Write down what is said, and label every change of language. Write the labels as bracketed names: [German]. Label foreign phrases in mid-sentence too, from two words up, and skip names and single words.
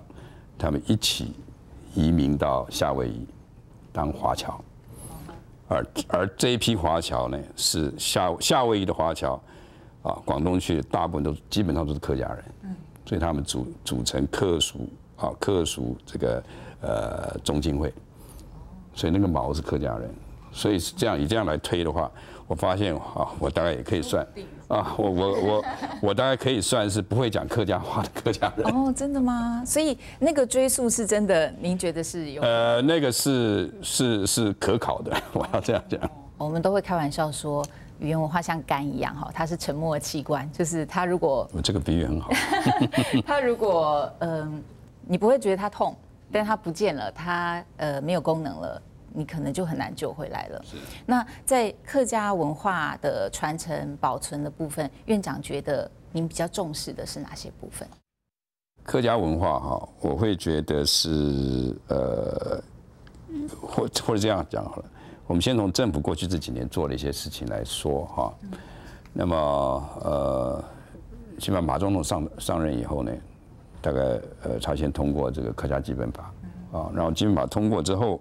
[Chinese] 他們一起移民到夏威夷當華僑，而這一批華僑呢，是夏威夷的華僑廣東去大部分基本上都是客家人，所以他們組成客屬這個中經會，所以那個毛是客家人，所以以這樣來推的話，我發現我大概也可以算。我大概可以算是不會講客家話的客家人。哦，真的嗎？所以那個追溯是真的，您覺得是有？那個是可考的，我要這樣講。我們都會開玩笑說，語言文化像肝一樣哈，它是沉默的器官，就是它如果這個比喻很好。它如果你不會覺得它痛，但它不見了，它沒有功能了。你可能就很難救回來了。那在客家文化的傳承保存的部分，院長覺得您比較重視的是哪些部分？客家文化我會覺得是或者這樣講好了，我們先從政府過去這幾年做的一些事情來說那麼起碼馬總統上任以後呢，大概他先通過這個客家基本法然後基本法通過之後。